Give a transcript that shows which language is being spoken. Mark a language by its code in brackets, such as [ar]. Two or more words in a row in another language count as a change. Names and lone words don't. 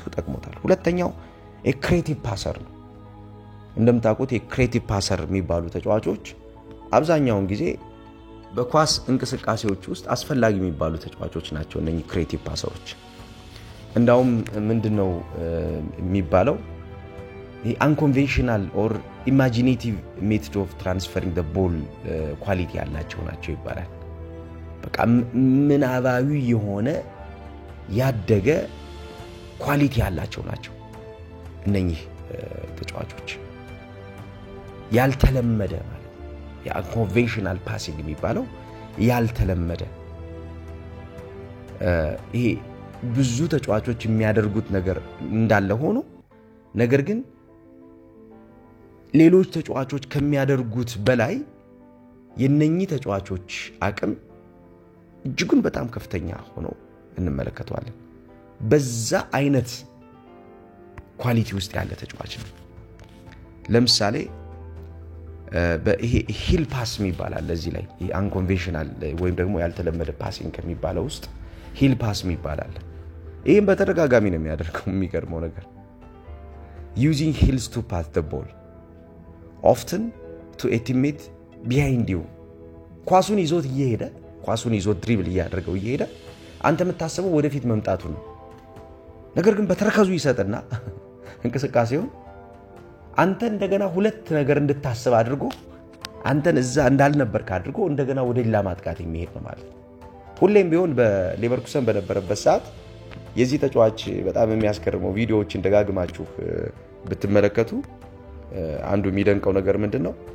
[am] ጠቅሞታል። ሁለተኛው [en] creative passer [am] ነው። እንደምታውቁት የክሬቲቭ ፓሰር የሚባሉ ተጫዋቾች አብዛኛውን ጊዜ በኳስ እንቅስቃሴዎች ውስጥ አስፈላጊ የሚባሉ ተጫዋቾች ናቸው እነኚህ [en] creative passers። [am] እንዳውም ምንድነው የሚባለው [en] unconventional or imaginative method of transferring the ball quality [am] ያላቸው ናቸው ይባላል። በቃ ምናባዊ የሆነ ያደገ ኳሊቲ ያላቸው ናቸው እነኚህ ተጫዋቾች። ያልተለመደ ማለት የunconventional passing የሚባለው ያልተለመደ ይሄ ብዙ ተጫዋቾች የሚያደርጉት ነገር እንዳለ ሆኖ ነገር ግን ሌሎች ተጫዋቾች ከሚያደርጉት በላይ የነኚህ ተጫዋቾች አቅም እጅጉን በጣም ከፍተኛ ሆኖ እንመለከተዋለን። በዛ አይነት ኳሊቲ ውስጥ ያለ ተጫዋች ነው። ለምሳሌ በይሄ [en] heel pass [am] የሚባላል ለዚህ ላይ አንኮንቬንሽናል ወይም ደግሞ ያልተለመደ ፓሲንግ ከሚባለው ውስጥ [en] heel pass [am] የሚባላል። ይሄን በተደጋጋሚ ነው የሚያደርገው። የሚገርመው ነገር [en] using heels to pass the ball often to a teammate behind you [am] ኳሱን ይዞት እየሄደ ኳሱን ይዞት ድሪብል እያደረገው እየሄደ አንተ የምታስበው ወደፊት መምጣቱ ነው። ነገር ግን በተረከዙ ይሰጥና እንቅስቃሴውን አንተ እንደገና ሁለት ነገር እንድታስብ አድርጎ አንተን እዛ እንዳልነበርክ አድርጎ እንደገና ወደ ሌላ ማጥቃት የሚሄድ ነው ማለት ነው። ሁሌም ቢሆን በሌቨርኩሰን በነበረበት ሰዓት የዚህ ተጫዋች በጣም የሚያስገርመው ቪዲዮዎችን ደጋግማችሁ ብትመለከቱ አንዱ የሚደንቀው ነገር ምንድነው?